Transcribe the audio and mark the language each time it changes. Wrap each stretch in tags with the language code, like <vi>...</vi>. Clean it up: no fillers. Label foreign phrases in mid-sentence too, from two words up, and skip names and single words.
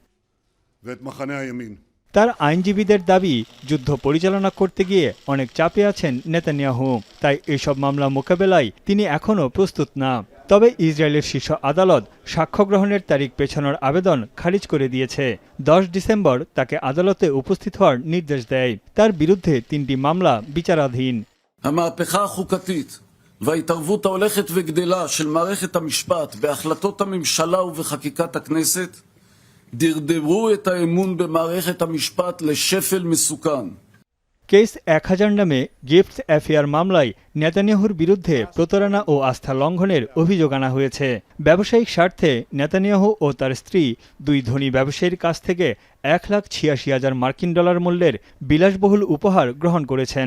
<bn>তার আইনজীবীদের দাবি, যুদ্ধ পরিচালনা করতে গিয়ে অনেক চাপে আছেন নেতানিয়াহু, তাই এসব মামলা মোকাবেলায় তিনি এখনও প্রস্তুত না। তবে ইসরায়েলের শীর্ষ আদালত সাক্ষ্য গ্রহণের তারিখ পেছানোর আবেদন খারিজ করে দিয়েছে। ১০ ডিসেম্বর তাকে আদালতে উপস্থিত হওয়ার নির্দেশ দেয়। তার বিরুদ্ধে 3টি মামলা বিচারাধীন।</bn> <he>המהפכה החוקתית וההתערבות ההולכת וגדלה של מערכת המשפט בהחלטות הממשלה ובחקיקת הכנסת דרדרו את האמון במערכת המשפט לשפל מסוכן।</he> <bn>কেস ১০০০ নামে গিফটস অ্যাফেয়ার মামলায় নেতানিয়াহুর বিরুদ্ধে প্রতারণা ও আস্থা লঙ্ঘনের অভিযোগ আনা হয়েছে। ব্যবসায়িক স্বার্থে নেতানিয়াহু ও তার স্ত্রী দুই ধনী ব্যবসায়ীর কাছ থেকে $১,৮৬,০০০ মার্কিন ডলার মূল্যের বিলাসবহুল উপহার গ্রহণ করেছেন।</bn>